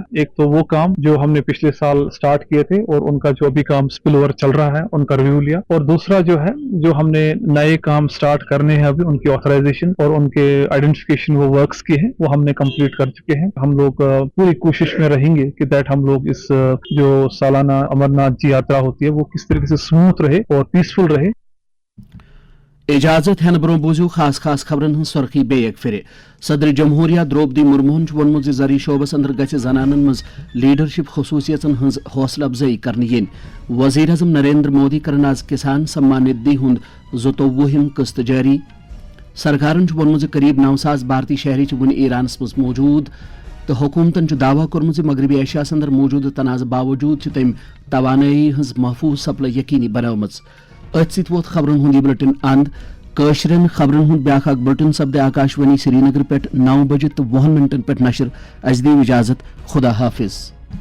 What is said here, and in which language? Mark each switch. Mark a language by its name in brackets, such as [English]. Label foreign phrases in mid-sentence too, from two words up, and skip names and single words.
[Hindi] एक तो वो काम जो हमने पिछले साल स्टार्ट किए थे और उनका जो अभी काम [English] spill over [Hindi] चल रहा है उनका रिव्यू लिया, और दूसरा जो है जो हमने नए काम स्टार्ट करने हैं अभी उनकी ऑथराइजेशन और उनके आइडेंटिफिकेशन वो वर्क्स की है वो हमने कंप्लीट कर चुके हैं। हम लोग पूरी कोशिश में रहेंगे कि दैट हम लोग इस जो सालाना अमरनाथ जी यात्रा होती है वो किस तरीके से स्मूथ रहे और पीसफुल रहे। [Kashmiri] इजाजत है ब्रो बूझू खास खास खबरन हन सुर्खी बे एक फिर। सदर जमहूरिया द्रौपदी मुर्मुन वोनमुत ज जरी शोबस अंदर गछ जनानन मज लीडरशिप खसूसियतन हंज हौसला अफजाई करने यन। वजीर आजम नरेंद्र मोदी करन आज किसान सम्मान निधि हुंद 29 किस्त जारी। सरकारन वोनमुत करीब 9 सास भारतीय शहरी वन ईरानस मज मौजूद। تو حکومتن دعوی کورمت مغربی ایشیاس اندر موجود تنازع باوجود تم توانائی ہز محفوظ سپلائی یقینی بناوم ات ست ووت خبرن ہند بلٹن اند کاشرن خبرن ہند بیاکھ اخ بلٹن سپدے آکاشوانی سری نگر پہ 9 بجے تو 20 منٹن پہ نشر. از دیو اجازت. خدا حافظ.